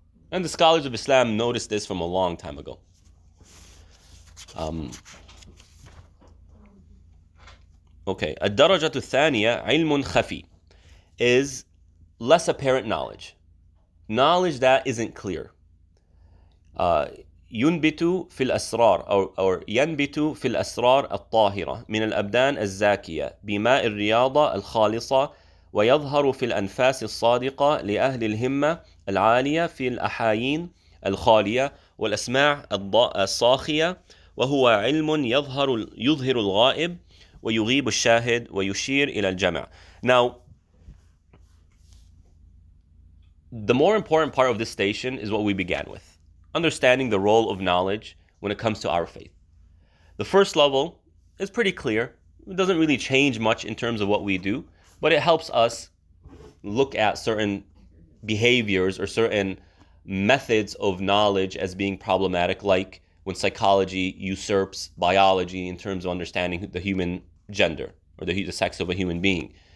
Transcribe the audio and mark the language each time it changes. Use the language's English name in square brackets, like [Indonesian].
[English] And the scholars of Islam noticed this from a long time ago. Okay, [Arabic] الدرجة الثانية علم خفي [English] is less apparent knowledge. Knowledge that isn't clear. [Arabic] ينبت في الأسرار أو ينبت في الأسرار الطاهرة من الأبدان الزاكية بماء الرياضة الخالصة ويظهر في الأنفاس الصادقة لأهل الهمة العالية في الأحايين الخالية والأسماع الصاخية وهو علم يظهر الغائب ويغيب الشاهد ويشير إلى الجمع. [English] Now, the more important part of this station is what we began with. Understanding the role of knowledge when it comes to our faith. The first level is pretty clear. It doesn't really change much in terms of what we do, but it helps us look at certain behaviors or certain methods of knowledge as being problematic, like when psychology usurps biology in terms of understanding the human gender or the sex of a human being.